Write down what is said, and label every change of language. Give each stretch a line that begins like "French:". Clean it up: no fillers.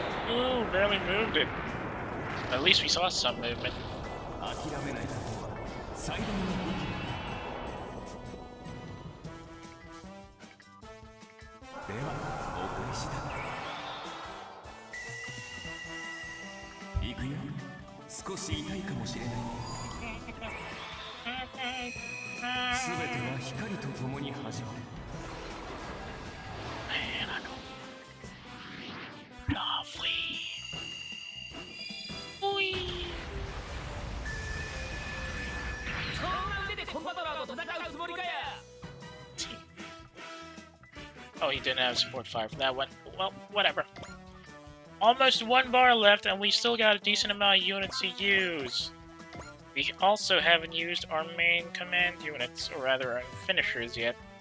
English: Ooh, barely moved it. At least we saw some movement.
Japanese: 諦めないことは最大の武器ではお返しだ行くよ少し痛いかもしれない全ては光と共に始まる
English: Lovely. Oi.
Japanese: そんな腕でコンバトラーと戦うつもりかや
English: Oh, he didn't have support 5 for that one. Well, whatever. Almost 1 bar left, and we still got a decent amount of units to use. We also haven't used our main command units, or rather our finishers yet.